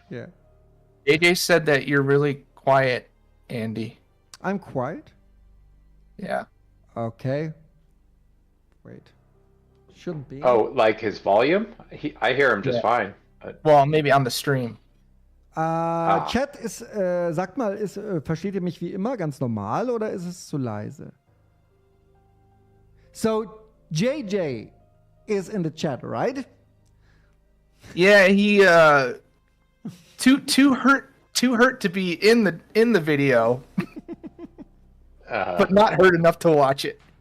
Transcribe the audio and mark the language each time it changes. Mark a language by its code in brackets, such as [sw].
[en] Yeah. AJ said that you're really quiet, Andy. I'm quiet. Yeah. Okay. Wait. Shouldn't be. Oh, like his volume? I hear him just fine. Well, maybe on the stream. [de] Chat ist, sagt mal, versteht ihr mich wie immer ganz normal oder ist es zu leise? [en] So, JJ is in the chat, right? Yeah, he too hurt to be in the video, but not hurt enough to watch it.